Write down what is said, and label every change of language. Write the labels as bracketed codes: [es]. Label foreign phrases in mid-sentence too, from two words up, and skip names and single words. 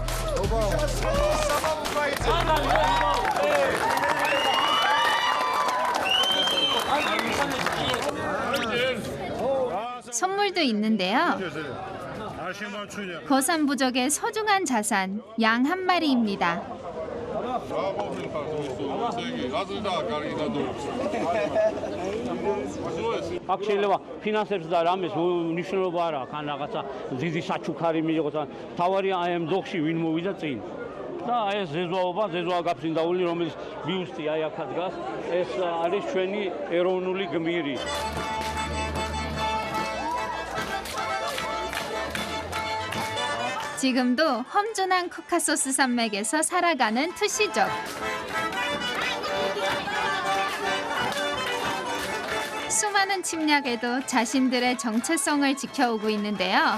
[ko] 선물도 있는데요. 고산부족의 소중한 자산, 양 한 마리입니다. [ka] აქ შეიძლება ფინანსებს და რამეს მნიშვნელობა არ აქვს, ან რაღაცა დიდი საჩუქარი მიიღოს, ან თავარია აი ამ დოხში ვინ მოვიდა წინ. და აი ეს ზეზოა გაფრინდაული, რომელიც ბიუსტი აი აქაც დგას, ეს არის ჩვენი ეროვნული გმირი. [ko] 지금도 험준한 코카소스 산맥에서 살아가는 투시족. 수많은 침략에도 자신들의 정체성을 지켜오고 있는데요.